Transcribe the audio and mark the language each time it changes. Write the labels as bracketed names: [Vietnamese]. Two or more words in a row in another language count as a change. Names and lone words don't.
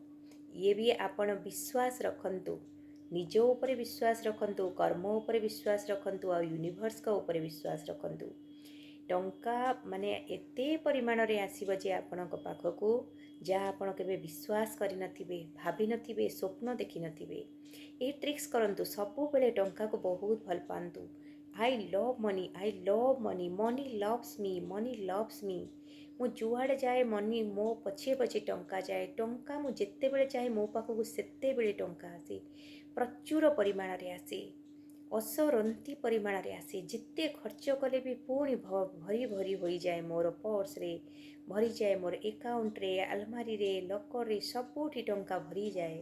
[Hindi] ये भी [Odia] ଆପଣ ବିଶ୍ୱାସ ରଖନ୍ତୁ, ନିଜ ଉପର ବିଶ୍ୱାସ ରଖନ୍ତୁ, କର୍ମ ଉପର ବିଶ୍ୱାସ ରଖନ୍ତୁ ଔର ୟୁନିଭର୍ସ କା ଉପର ବିଶ୍ୱାସ ରଖନ୍ତୁ। ଟଙ୍କା ମାନେ ଏତେ ପରିମାଣ ରେ ଆସିବ ଯେ ଆପଣଙ୍କ ପାଖକୁ ଯା ଆପଣ କେବେ ବିଶ୍ୱାସ କରି ନଥିବେ, ଭାବି ନଥିବେ, ସ୍ୱପ୍ନ ଦେଖି ନଥିବେ। ଏ ଟ୍ରିକ୍ସ କରନ୍ତୁ, ସବୁ ବେଳେ ଟଙ୍କା କୁ ବହୁତ ଭଲ ପାଆନ୍ତୁ। [English] I love money, I love money, money loves me, money loves me. [Odia] ମୁଁ ଯୁଆଡ଼େ ଯାଏ ମନି ମୋ ପଛେ ପଛେ ଟଙ୍କା ଯାଏ, ଟଙ୍କା ମୁଁ ଯେତେ ବେଳେ ଚାହେଁ ମୋ ପାଖକୁ ସେତେ ବେଳେ ଟଙ୍କା ଆସେ, ପ୍ରଚୁର ପରିମାଣ ରେ ଆସେ, ଅସରନ୍ତି ପରିମାଣ ରେ ଆସେ। ଯେତେ ଖର୍ଚ୍ଚ କଲେ ଭି ପୁଣି ଭରି ଭରି ହୋଇ ଯାଏ ମୋର ପର୍ସ ରେ, ଭରି ଯାଏ ମୋର ଆକାଉଣ୍ଟ ରେ, ଆଲମାରି ରେ, ଲକର ରେ, ସବୁଠି ଟଙ୍କା ଭରି ଯାଏ।